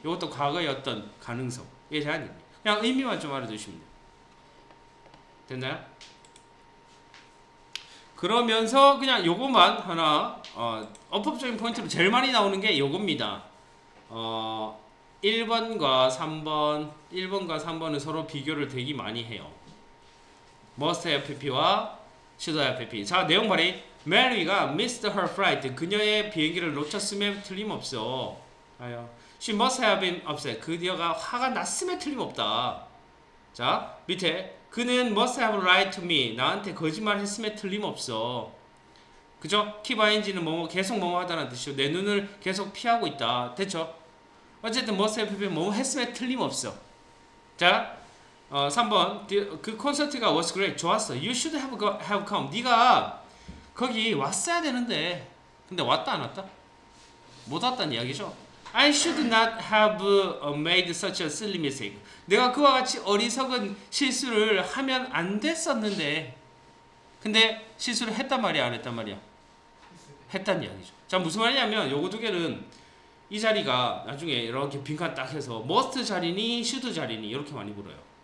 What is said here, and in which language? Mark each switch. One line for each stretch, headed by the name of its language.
Korean: 이것도 과거의 어떤 가능성에 대한 의미. 그냥 의미만 좀 알아두시면 돼요. 됐나요? 그러면서 그냥 요것만 하나 어법적인 포인트로 제일 많이 나오는 게 요겁니다. 1번과 3번은 서로 비교를 되게 많이 해요.
English: must have pp와 should have pp.
Korean: 자, 내용 발휘.
English: Mary가 missed her flight.
Korean: 그녀의 비행기를 놓쳤음에 틀림없어.
English: She must have been upset.
Korean: 그녀가 화가 났음에 틀림없다. 자, 밑에 그는
English: must have lied to me.
Korean: 나한테 거짓말 했음에 틀림없어. 그죠? keep ing는 뭐뭐 계속 뭐뭐 하다는 뜻이죠. 내 눈을 계속 피하고 있다. 됐죠? 어쨌든 must have been 뭐뭐 했음에 틀림없어. 자, 3번 그 콘서트가 was great. 좋았어.
English: You should have come.
Korean: 네가 거기 왔어야 되는데 근데 왔다 안 왔다? 못 왔다는 이야기죠.
English: I should not have made such a silly mistake.
Korean: 내가 그와 같이 어리석은 실수를 하면 안 됐었는데 근데 실수를 했단 말이야 안 했단 말이야? 했단 이야기죠. 자, 무슨 말이냐면 요거 두 개는 이 자리가 나중에 이렇게 빈칸 딱 해서 must 자리니 should 자리니 이렇게 많이 물어요.